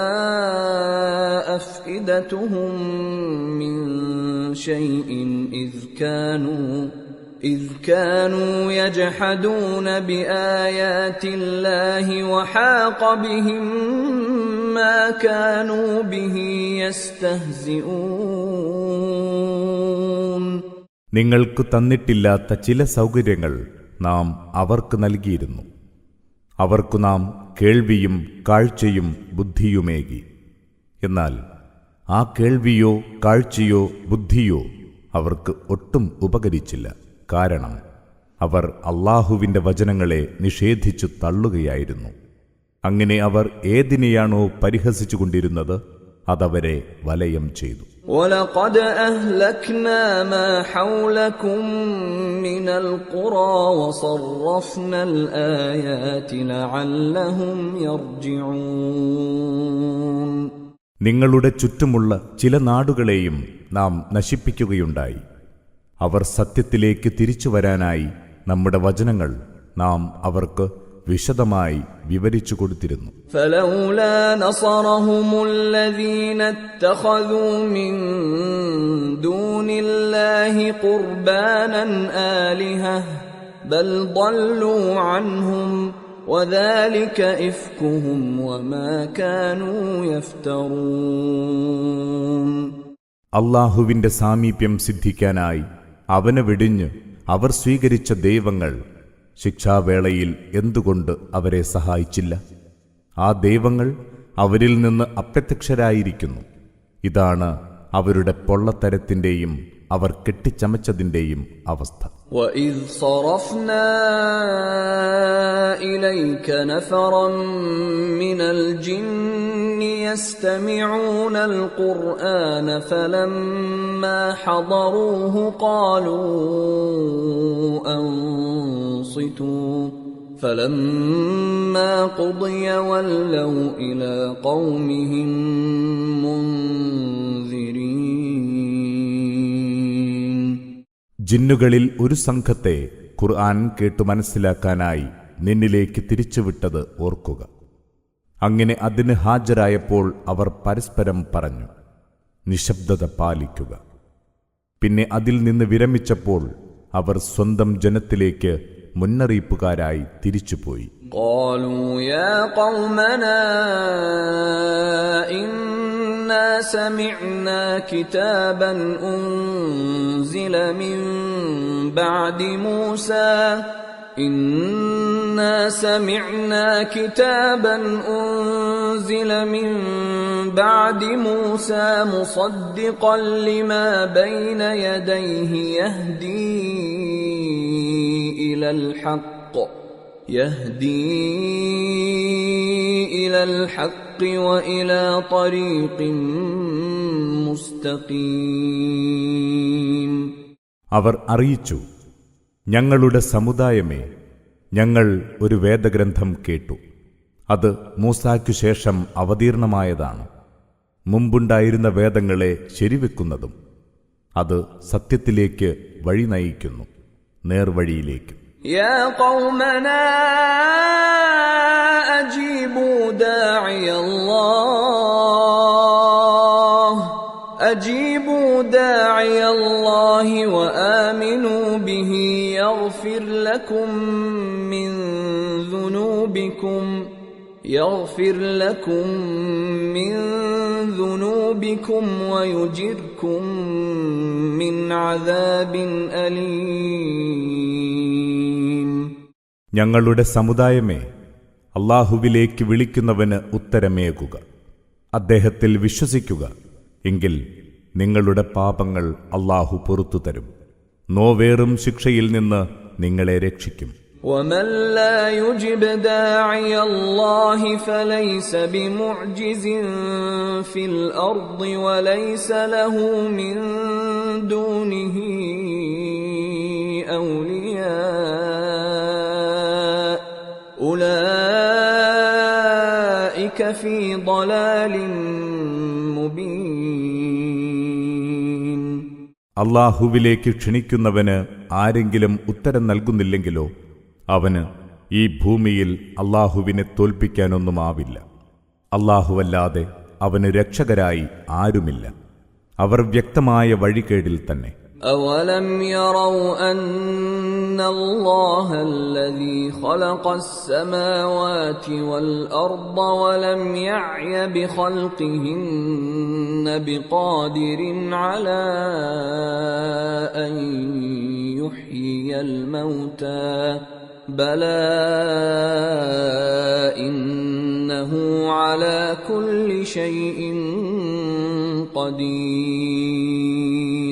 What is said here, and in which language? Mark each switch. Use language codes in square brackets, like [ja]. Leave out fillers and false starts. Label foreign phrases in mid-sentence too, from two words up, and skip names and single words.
[ar] أَفْئِدَتُهُمْ مِنْ شَيْءٍ إذ كانوا يجحدون بآيات الله وحاق بهم ما كانوا به يستهزئون. [ml] നിങ്ങൾക്ക് തന്നിട്ടില്ലാത്ത ചില സൗകര്യങ്ങൾ നാം അവർക്ക് നൽകിയിരുന്നു. അവർക്കു നാം കേൾവിയും കാഴ്ചയും ബുദ്ധിയുമേകി. എന്നാൽ ആ കേൾവിയോ കാഴ്ചയോ ബുദ്ധിയോ അവർക്ക് ഒട്ടും ഉപകരിച്ചില്ല. കാരണം അവർ അല്ലാഹുവിന്റെ വചനങ്ങളെ നിഷേധിച്ചു തള്ളുകയായിരുന്നു. അങ്ങനെ അവർ ഏതിനെയാണോ പരിഹസിച്ചുകൊണ്ടിരുന്നത് അതവരെ വലയം ചെയ്തു. [ar] وَلَقَدْ أَهْلَكْنَا مَا حَوْلَكُمْ مِنَ الْقُرَى وَصَرَّفْنَا الْآيَاتِ لَعَلَّهُمْ يَرْجِعُونَ. [ml] നിങ്ങളുടെ ചുറ്റുമുള്ള ചില നാടുകളെയും നാം നശിപ്പിക്കുകയുണ്ടായി. അവർ സത്യത്തിലേക്ക് തിരിച്ചു വരാനായി നമ്മുടെ വചനങ്ങൾ നാം അവർക്ക് വിശദമായി വിവരിച്ചു കൊടുത്തിരുന്നു. [ar] فَلَوْلَا نَصَرَهُمُ الَّذِينَ اتَّخَذُوا مِن دُونِ اللَّهِ قُرْبَانًا آلِهَةً بَلْ ضَلُّوا عَنْهُمْ وَذَلِكَ إِفْكُهُمْ وَمَا كَانُوا يَفْتَرُونَ. [ml] അല്ലാഹുവിന്റെ സാമീപ്യം സിദ്ധിക്കാനായി അവനെ വെടിഞ്ഞ് അവർ സ്വീകരിച്ച ദൈവങ്ങൾ ശിക്ഷാവേളയിൽ എന്തുകൊണ്ട് അവരെ സഹായിച്ചില്ല? ആ ദൈവങ്ങൾ അവരിൽ നിന്ന് അപ്രത്യക്ഷരായിരിക്കുന്നു. ഇതാണ് അവരുടെ പൊള്ളത്തരത്തിന്റെയും അവർ കെട്ടിച്ചമച്ചതിന്റെയും അവസ്ഥ. [ar] وَإِذْ صَرَفْنَا إِلَيْكَ نَفَرًا مِنَ الْجِنِّ يَسْتَمِعُونَ الْقُرْآنَ فَلَمَّا حَضَرُوهُ قَالُوا أَنصِتُوا فَلَمَّا قُضِيَ وَلَّوْا إِلَى قَوْمِهِمْ مُنذِرِينَ. [ml] ജിന്നുകളിൽ ഒരു സംഘത്തെ ഖുർആൻ കേട്ടു മനസ്സിലാക്കാനായി നിന്നിലേക്ക് തിരിച്ചുവിട്ടത് ഓർക്കുക. അങ്ങനെ അതിന് ഹാജരായപ്പോൾ അവർ പരസ്പരം പറഞ്ഞു, നിശബ്ദത പാലിക്കുക. പിന്നെ അതിൽ നിന്ന് വിരമിച്ചപ്പോൾ അവർ സ്വന്തം ജനത്തിലേക്ക് മുന്നറിയിപ്പുകാരായി തിരിച്ചുപോയി. [ar] قالوا يا قومنا إنا سمعنا كتابا أنزل من بعد موسى إنا سمعنا كتابا أنزل من بعد موسى مصدقا لما بين يديه يهدي إلى الحق وإلى طريق مستقيم. [ml] അവർ അറിയിച്ചു, ഞങ്ങളുടെ സമുദായമേ, ഞങ്ങൾ ഒരു വേദഗ്രന്ഥം കേട്ടു. അത് മൂസായ്ക്കു ശേഷം അവതീർണമായതാണ്. മുമ്പുണ്ടായിരുന്ന വേദങ്ങളെ ശരിവെക്കുന്നതും അത് സത്യത്തിലേക്ക് വഴി നയിക്കുന്നു, നേർവഴിയിലേക്ക്. [ar] يا قومنا أجيبوا داعي الله وآمنوا به يغفر لكم من ذنوبكم ويجركم من عذاب أليم. [ml] ഞങ്ങളുടെ സമുദായമേ, അല്ലാഹുവിലേക്ക് വിളിക്കുന്നവന് ഉത്തരമേകുക. അദ്ദേഹത്തിൽ വിശ്വസിക്കുക. എങ്കിൽ നിങ്ങളുടെ പാപങ്ങൾ അല്ലാഹു പൊറുത്തുതരും. നോവേറും ശിക്ഷയിൽ നിന്ന് നിങ്ങളെ രക്ഷിക്കും. [ar] ومن لا يجب داعي الله فليس بمعجز في الأرض وليس له من دونه أولياء أولئك في ضلال مبين. [ml] അല്ലാഹുവിലേക്ക് ക്ഷണിക്കുന്നവന് ആരെങ്കിലും ഉത്തരം നൽകുന്നില്ലെങ്കിലോ അവന് ഈ ഭൂമിയിൽ അല്ലാഹുവിനെ തോൽപ്പിക്കാനൊന്നുമാവില്ല. അല്ലാഹുവല്ലാതെ അവന് രക്ഷകരായി ആരുമില്ല. അവർ വ്യക്തമായ വഴികേടിൽ തന്നെ. [ar] أَوَلَمْ يَرَوْا أَنَّ اللَّهَ الَّذِي خَلَقَ السَّمَاوَاتِ وَالْأَرْضَ وَلَمْ يَعْيَ بِخَلْقِهِنَّ بِقَادِرٍ عَلَى أَن يُحْيِيَ الْمَوْتَى بَلَى إِنَّهُ عَلَى كُلِّ شَيْءٍ قَدِيرٌ.